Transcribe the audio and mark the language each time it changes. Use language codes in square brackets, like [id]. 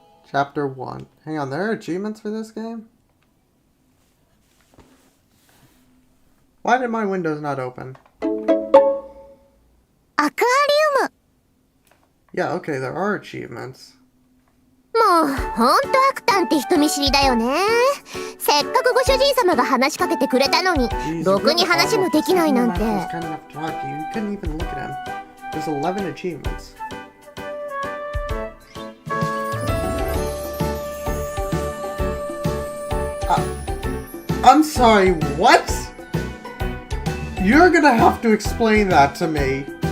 [en] Chapter 1. Hang on, there are achievements for this game? Why did my windows not open? [ja] アクアリウム。 [en] Yeah, okay, there are achievements. [ja] もう、ほんとアクタンって人見知りだよね。せっかくご主人様が話しかけてくれたのに、ろくに話もできないなんて。 [en] You couldn't even look at him. There's 11 achievements. I'm sorry, what? You're gonna have to explain that to me.